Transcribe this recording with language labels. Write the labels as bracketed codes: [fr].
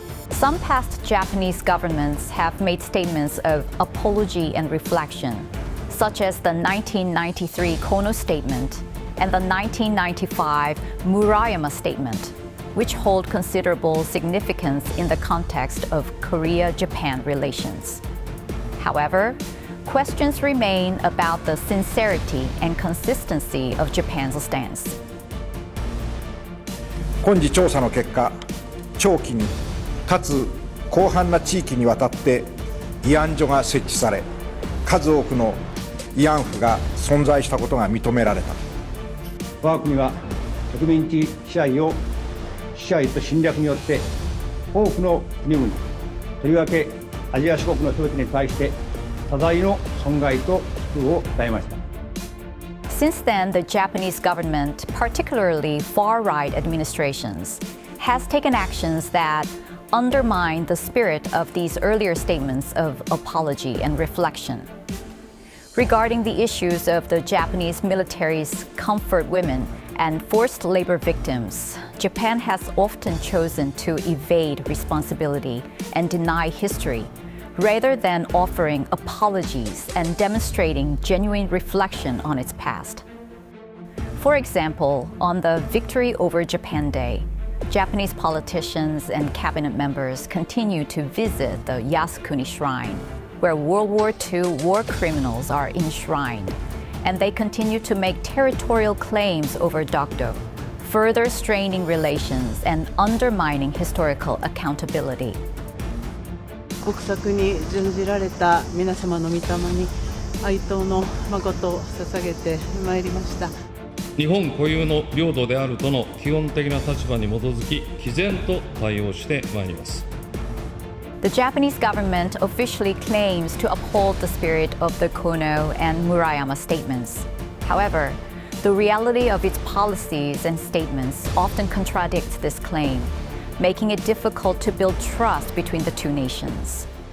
[en] Some past Japanese governments have made statements of apology and reflection, such as the 1993 Kono Statement and the 1995 Murayama Statement, which hold considerable significance in the context of Korea-Japan relations. However, questions remain about the sincerity and consistency of Japan's stance. [ja] 今次調査の結果、長期にかつ広範な地域にわたって慰安所が設置され、数多くの慰安婦が存在したことが認められた。我が国は植民地支配と侵略によって多くの国々、とりわけアジア諸国の人々に対して多大の損害と苦痛を与えました。 [en] Since then, the Japanese government, particularly far-right administrations, has taken actions that undermine the spirit of these earlier statements of apology and reflection. Regarding the issues of the Japanese military's comfort women and forced labor victims, Japan has often chosen to evade responsibility and deny history, rather than offering apologies and demonstrating genuine reflection on its past. For example, on the Victory over Japan Day, Japanese politicians and cabinet members continue to visit the Yasukuni shrine, where World War II war criminals are enshrined, and they continue to make territorial claims over Dokdo, further straining relations and undermining historical accountability. [ja] 国策に準じられた皆様の御霊に哀悼の誠を捧げてまいりました。日本固有の領土であるとの基本的な立場に基づき、毅然と対応してまいります。 [en] The Japanese government officially claims to uphold the spirit of the Kono and Murayama statements. However, the reality of its policies and statements often contradicts this claim, making it difficult to build trust between the two nations.